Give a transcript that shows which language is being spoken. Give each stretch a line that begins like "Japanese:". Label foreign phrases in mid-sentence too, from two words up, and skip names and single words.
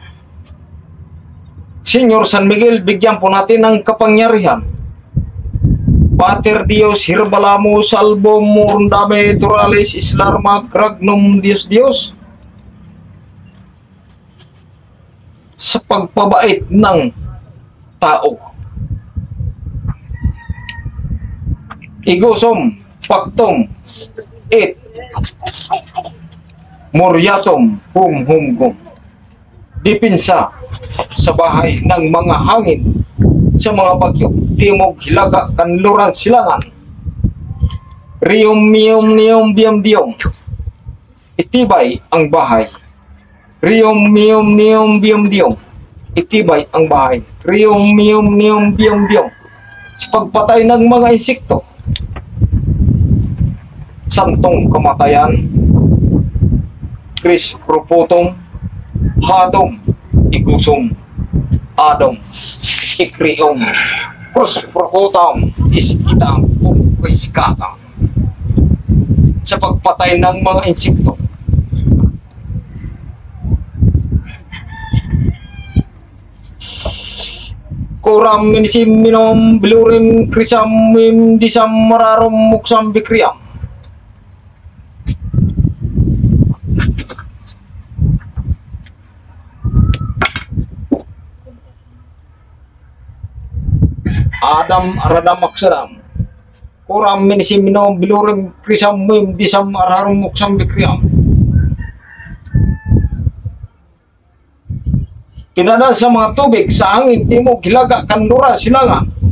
Filipino: Senyor San Miguel, bigyan po natin ng kapangyarihan. Pater Dios, Hirbalamo, Salvo, Murundame, Turalis, Islarma, Gragnum, Dios, sa pagpabait ng tao. Igosum, Pactum, et Muriatum hum gum. Dipinsa sa bahay ng mga hangin, sa mga bagyo, timog, hilaga, kanluran, silangan. Rium mium nium biam diom. Itibay ang bahay. Rium mium nium biam diom. Itibay ang bahay. Rium mium nium biam diom. Sa pagpatay ng mga insekto. Santong kamatayan. Kris propotong hadom igusum adom ikriom pros propotam iskitang iskatang sa pagpatay ng mga insekto. Kuram minisim minom bilurim krisam mim disam mararum muksam bikriam. Adam Aradam Aksadam Kuram minisim minom bilurim krisam mim disam ararum muksam bikriam. Pinadaan sa mga tubig sa hangin, timog, hilaga, kanluran, silangan.